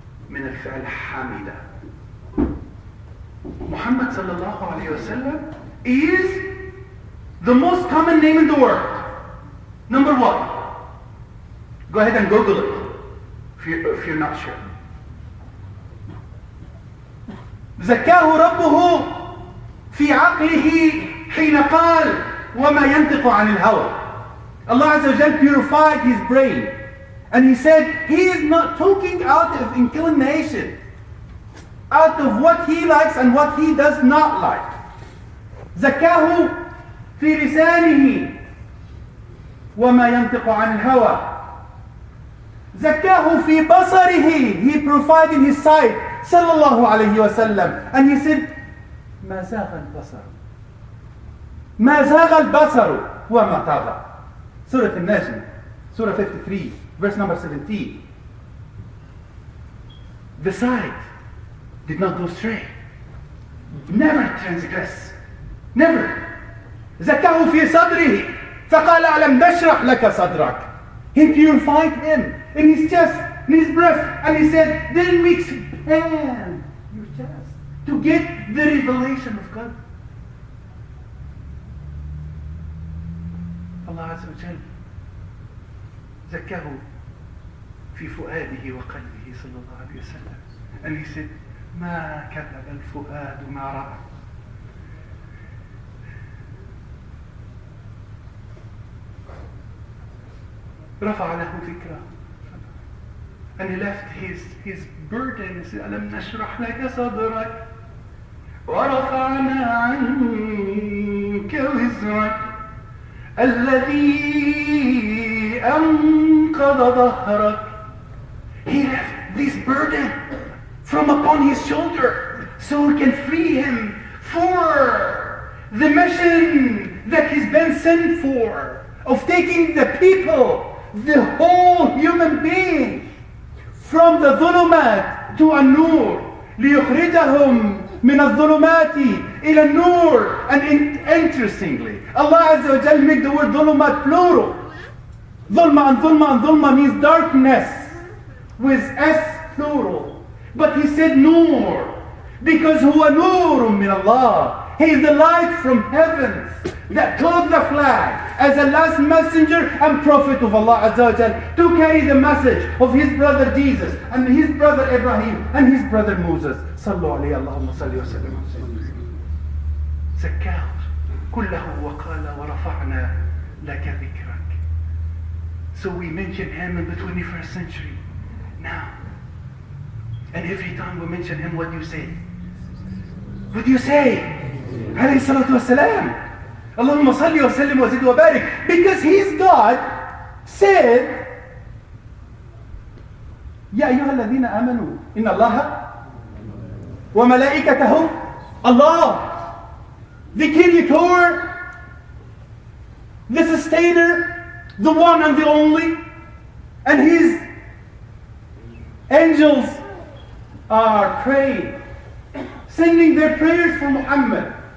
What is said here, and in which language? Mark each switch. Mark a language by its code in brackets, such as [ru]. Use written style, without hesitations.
[ar] من الفعل حامدة. [en] Muhammad sallallahu alayhi wa sallam is the most common name in the world. Number one. Go ahead and Google it if you're not sure. [ar] زكاه ربه في عقله حين قال وما ينطق عن الهوى. [en] Allah Azza wa Jal purified his brain, and he said he is not talking out of inclination, out of what he likes and what he does not like. [ar] زكاه في لسانه وما ينطق عن الهوى. زكاه في بصره, [en] he purified in his sight, sallallahu alayhi wa sallam, and he said [ar] ما زاغ البصر ما زاغ البصر وما طغى. [en] Surah Al-Najm, Surah 53, verse number 17. The sight did not go astray, never transgress, never. [ar] زكاه في صدره فقال ألم نشرح لك صدرك. [en] He purified him in his chest, in his breast, and he said, didn't we expand your chest to to get the revelation of God. [ar] Allah Azza wa Jal زكاه في فؤاده وقلبه صلى الله عليه وسلم. [en] And he said, [ar] ما كذب الفؤاد ما رأى. رفع له ذكره. [en] And he left his burden. He said, [ar] ألم نشرح لك صدرك ورفعنا عنك وزرك الذي أنقض ظهرك. [en] He left this burden from upon his shoulder so we can free him for the mission that he's been sent for, of taking the people, the whole human being, from the ظلمات to النور, [ar] ليخرجهم من الظلمات إلى النور. [en] And interestingly, Allah Azza wa Jal make the word ظلمات plural. ظلمة and ظلمة and ظلمة means darkness with S plural. But he said nur because [ar] هو نور من الله. [en] He is the light from heavens that took the flag as a last messenger and prophet of Allah Azza wa Jal to carry the message of his brother Jesus and his brother Ibrahim and his brother Moses. [ar] صلوا عليه اللهم صل وسلم. زكاه كله وقال ورفعنا لك ذكرك. [en] So we mention him in the 21st century now. And every time we mention him, what do you say? What do you say? [ar] عليه الصلاة والسلام. اللهم صل وسلم وزد وبارك. [en] Because his God said, [ar] يا أيها الذين آمنوا إن الله وملائكته, [en] Allah, the creator, the sustainer, the one and the only, and his angels are praying, sending their prayers for Muhammad.